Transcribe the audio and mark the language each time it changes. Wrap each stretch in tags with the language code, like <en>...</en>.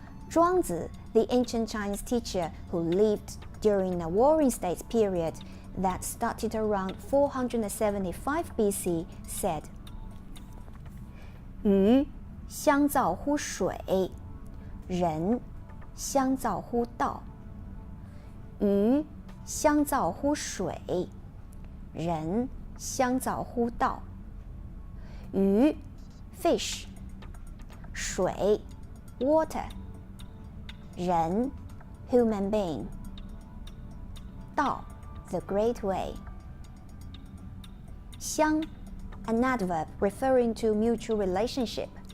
<en>Zhuangzi, the ancient Chinese teacher who lived during the Warring States period that started around 475 BC, said, 鱼相造乎水，人相造乎道。</en> <zh>鱼相造乎水，人相造乎道。</zh> <en>鱼 fish, 水 water, 人 human being, 道 the great way. 相 an adverb referring to mutual relationship.</en>